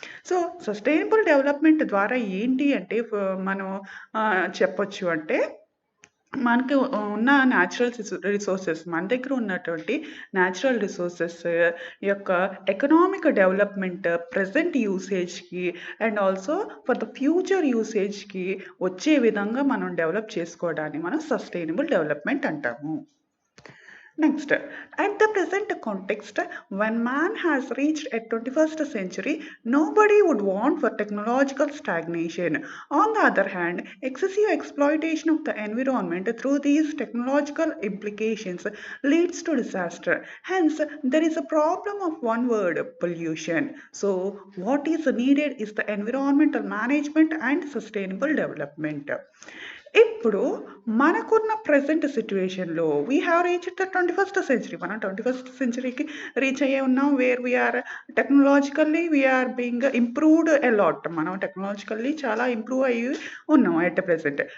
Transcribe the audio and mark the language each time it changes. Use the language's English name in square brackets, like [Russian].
[Telugu] So sustainable development ద్వారా ఏంటి అంటే మనం చెప్పొచ్చు అంటే మనకి ఉన్న న్యాచురల్ రిసోర్సెస్ మన దగ్గర ఉన్నటువంటి న్యాచురల్ రిసోర్సెస్ యొక్క economic development present యూసేజ్కి and also for the future యూసేజ్కి వచ్చే విధంగా మనం డెవలప్ చేసుకోవడాన్ని మనం సస్టైనబుల్ డెవలప్మెంట్ అంటాము. [English] Next, at the present context, when man has reached a 21st century, nobody would want for technological stagnation. On the other hand, excessive exploitation of the environment through these technological implications leads to disaster. Hence, there is a problem of one word, pollution. So, what is needed is the environmental management and sustainable development. [Telugu] ఇప్పుడు మనకున్న present సిచ్యువేషన్లో [English] We have reach the 21st century. [Telugu] మనం 21st సెంచరీకి reach అయ్యే ఉన్నాం. [English] Where we are technologically we are being improved a lot. [Telugu] మనం technologically చాలా improve అయ్యి ఉన్నాం ఎట్ ప్రెసెంట్.